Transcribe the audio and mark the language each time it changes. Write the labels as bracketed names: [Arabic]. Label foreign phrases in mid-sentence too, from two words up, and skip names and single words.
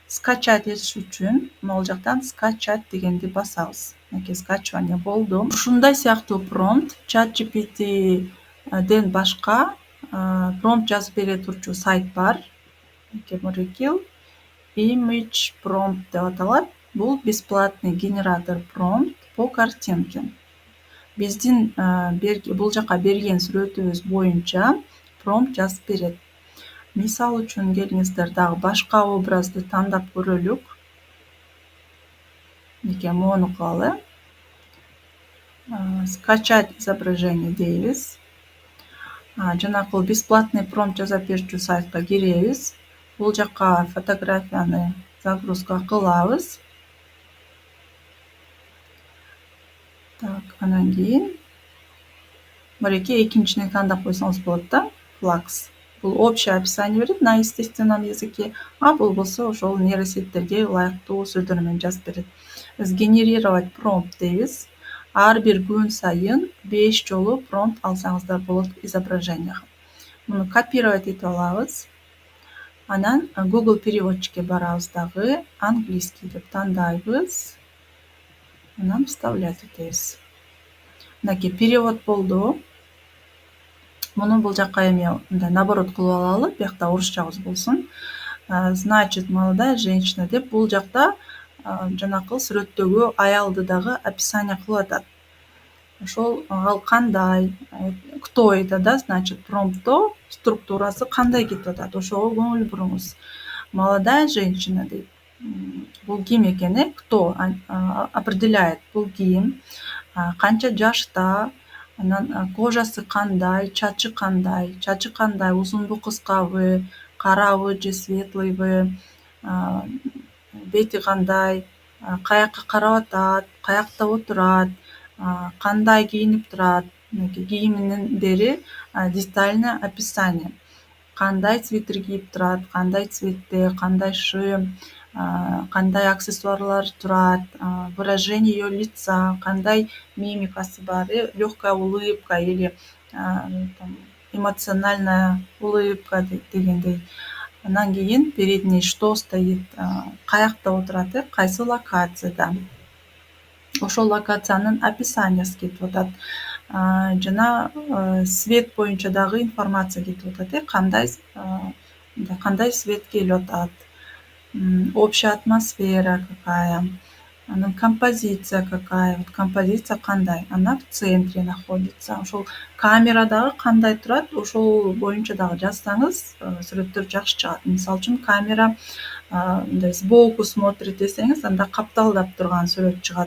[Kyrgyz] Скачать этиш үчүн могул жактан скачать дегенди басабыз. скачивание болду. Ушундай сыяктуу промпт ChatGPT'ден башка промпт жазып бере турчу сайт бар. Miracle Image Prompt деп аталат. [Russian] Бул бесплатный генератор промпт по картинке. [Kyrgyz] Биздин бул жака берген сүрөтүбүз боюнча промпт жазып берет. Мисал үчүн келиңиздер дагы башка образды тандап көрөлүк. Мону кылалы. [Russian] Скачать изображение дейбиз. [Kyrgyz] Жанакы бесплатный промпт жазып берүүчү сайтка киребиз. Бул жака фотографияны загрузка кылабыз. Анан кийин мынакей экинчини тандап койсоңуз болот да. Flux. Бул [Russian] общее описание [Kyrgyz] берет [Russian] на естественном языке, [Kyrgyz] а бул болсо ошол нейросеттерге ылайыктуу сөздөр менен жазып берет. Сгенерировать промпт дейбиз. Ар бир күн сайын 5 жолу промпт алсаңыздар болот изображенияга. Муну копировать этип алабыз. Анан Google переводчикке барабыз дагы, английский деп тандайбыз. Анан вставлять этебиз. Мынакей перевод болду. Муну бул жака эми мындай наоборот кылып алалы, биякта орусчабыз болсун. Значит, молодая женщина деп бул жакта жанакы сүрөттөгү аялды дагы описание кылып атат. Ошол ал кандай, [Russian] кто это, да, значит, [Kyrgyz] промптто структурасы кандай кетип атат, ошого көңүл буруңуз. [Russian] Молодая женщина дейт. [Kyrgyz] Бул ким экени, [Russian] кто определяет, [Kyrgyz] бул ким, канча жашта, анан кожасы кандай, чачы кандай, узунбу, кыскабы, карабы же светлыйбы, бети кандай, каякка карап атат, каякта отурат, кандай кийинип турат, кийиминин бери [Russian] детальное описание. [Kyrgyz] Кандай свитер кийип турат, кандай цветте, кандай шим, кандай аксессуарлар турат, [Russian] выражение её лица, [Kyrgyz] кандай мимикасы бар, [Russian] лёгкая улыбка или эмоциональная улыбка [Kyrgyz] дегендей. Анан кийин [Russian] перед ней что стоит, [Kyrgyz] каякта отурат, кайсы локацияда. Ошол локациянын описаниясы кетип атат. Жана свет боюнча дагы информация кетип атат, кандай свет келип атат. [Russian] Общая атмосфера какая, анан композиция какая, композиция кандай, она в центре находится. [Kyrgyz] Ошол камера дагы кандай турат, ошол боюнча дагы жазсаңыз, сүрөттөр жакшы чыгат. Мисалы үчүн камера мындай [Russian] сбоку смотрит [Kyrgyz] десеңиз, анда капталдап турган сүрөт чыгат.